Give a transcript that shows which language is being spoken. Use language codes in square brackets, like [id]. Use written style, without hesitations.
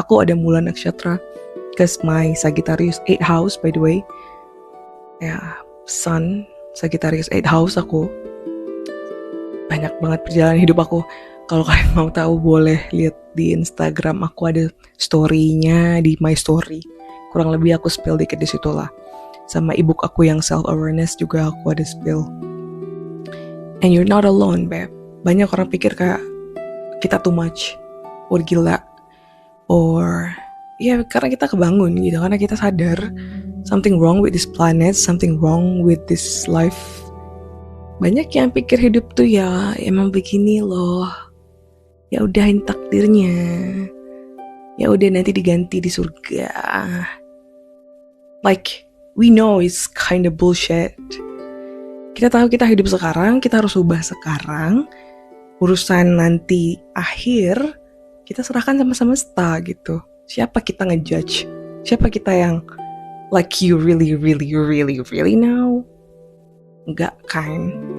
[id] Aku ada mula nakshatra, [en] because my Sagittarius 8 house by the way, ya, Sun Sagittarius 8 house aku. [id] Banyak banget perjalanan hidup aku. Kalau kalian mau tahu boleh lihat di Instagram, aku ada story-nya di my story. Kurang lebih aku spill dikit di situ lah. Sama ebook aku yang self awareness juga aku ada spill. [en] And you're not alone, babe. [id] Banyak orang pikir kayak kita too much, or gila, or ya karena kita kebangun gitu, karena kita sadar [en] something wrong with this planet, something wrong with this life. [id] Banyak yang pikir hidup tuh ya emang begini loh, ya udahin takdirnya, ya udah nanti diganti di surga. [en] Like we know it's kind of bullshit. [id] Kita tahu kita hidup sekarang, kita harus ubah sekarang. Urusan nanti akhir kita serahkan sama semesta gitu. Siapa kita ngejudge? Siapa kita yang [en] like you really know? [id] Enggak kan?